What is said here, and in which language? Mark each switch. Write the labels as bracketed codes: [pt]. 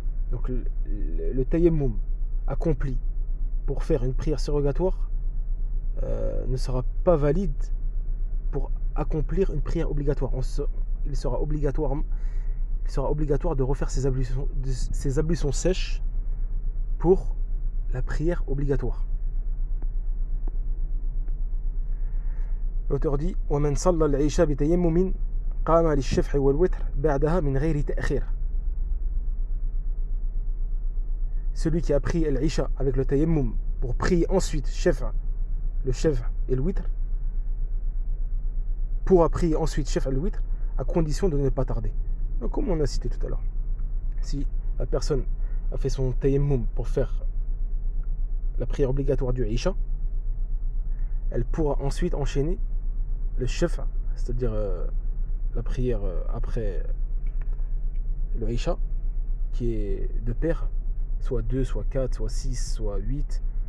[fr] Donc le tayammum accompli pour faire une prière surrogatoire ne sera pas valide pour accomplir une prière obligatoire. Il sera obligatoire de refaire ces ablutions sèches pour la prière obligatoire. L'auteur dit [ar] وَمَنْ صَلَّى الْعِشَاءَ بِتَيَمُّمٍ قَامَ لِلشَّفْعِ وَالْوِتْرِ بَعْدَهَا مِنْ غَيْرِ تَأْخِيرٍ. [fr] Celui qui a pris l'Isha avec le tayammum pour prier ensuite le shaf' et le witr, pourra prier ensuite shaf' et le witr à condition de ne pas tarder. Donc, comme on a cité tout à l'heure, si la personne a fait son tayammum pour faire la prière obligatoire du Isha, elle pourra ensuite enchaîner le shaf', c'est-à-dire la prière après le Isha, qui est de pair, soit 2, soit 4, soit 6, soit 8,